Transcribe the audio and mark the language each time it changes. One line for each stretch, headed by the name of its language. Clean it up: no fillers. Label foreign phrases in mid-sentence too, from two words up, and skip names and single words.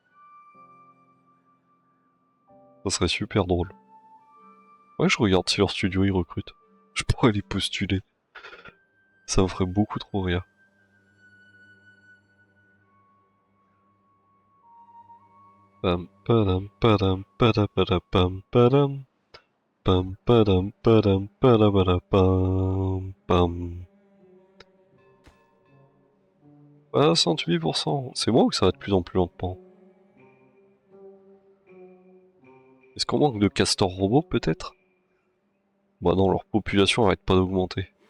French: Ça serait super drôle. Ouais, je regarde si leur studio ils recrutent. Je pourrais les postuler. Ça me ferait beaucoup trop rire. Pam padam padam pam padam pam padam padam pam pam. 68%. C'est moi ou ça va de plus en plus lentement? Est-ce qu'on manque de castors robots peut-être? Bah non, leur population arrête pas d'augmenter.